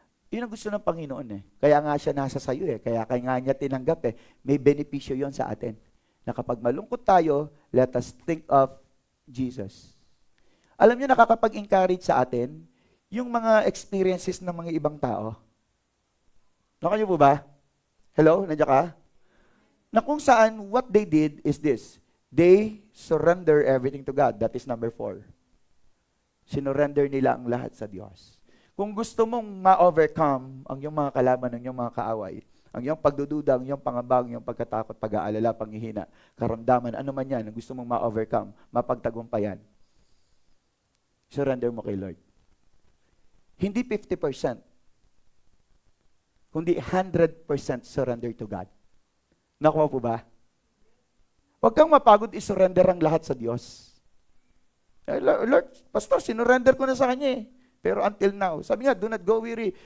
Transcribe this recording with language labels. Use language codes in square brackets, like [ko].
[tl] Yun ang gusto ng Panginoon eh. Kaya nga siya nasa sayo eh. Kaya nga niya tinanggap eh. May benepisyo yon sa atin. Na kapag malungkot tayo, [en] let us think of Jesus. [tl] Alam niyo, nakakapag-encourage sa atin yung mga experiences ng mga ibang tao. Nakanya po ba? Hello, nandiyan ka? Na kung saan, [en] what they did is this. They surrender everything to God. That is number 4. [tl] Sinurrender nila ang lahat sa Diyos. Kung gusto mong ma-overcome ang iyong mga kalaban, ang iyong mga kaaway, ang iyong pagdududa, ang iyong pangamba, ang iyong pagkatakot, pag-aalala, panghihina, karamdaman, ano man yan, ang gusto mong ma-overcome, mapagtagumpayan, surrender mo kay Lord. Hindi 50%, kundi 100% [en] surrender to God. [tl] Nakuha po ba? Huwag kang mapagod, isurrender ang lahat sa Diyos. Lord, Pastor, sinurrender ko na sa Kanya eh. Pero [en] until now, [tl] sabi nga, [en] do not go weary.